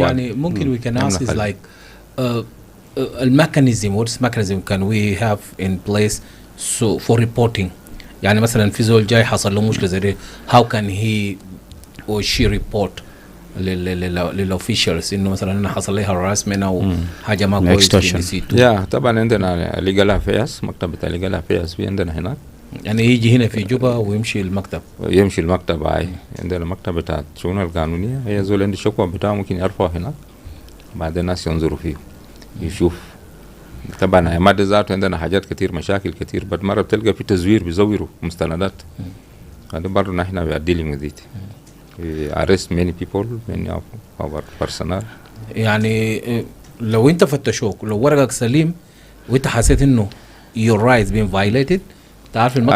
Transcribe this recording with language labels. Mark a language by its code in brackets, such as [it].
[ar] يعني ممكن [en] we can ask is like [ar] الميكانيزم [en] what mechanism can we have in place so for reporting [ar] يعني مثلا في زول جاي حصل له مشكله زي دي [en] how can he or she report [ar] للofficials انه مثلا انا حصل لي harassment او حاجه ما كويس. يا طبعا عندنا legal affairs مكتب بتاع legal affairs في عندنا هناك يعني يجي هنا في جوبا ويمشي المكتب هاي عندنا مكتب بتاع الشؤون القانونيه هي زول عنده شكوى بتاعه ممكن يرفعه هناك بعد الناس ينظروا فيه يشوف. طبعا هي ماده ذاته عندنا حاجات كتير مشاكل كتير بعد مره بتلقى في تزوير بيزوروا مستندات هذا برضه نحن [en] we are dealing with it. We arrest many people many of our personnel. [ar] يعني لو انت فتشوك لو ورقك سليم وانت حسيت انه [en] your rights being violated [ar] تعرف المكتب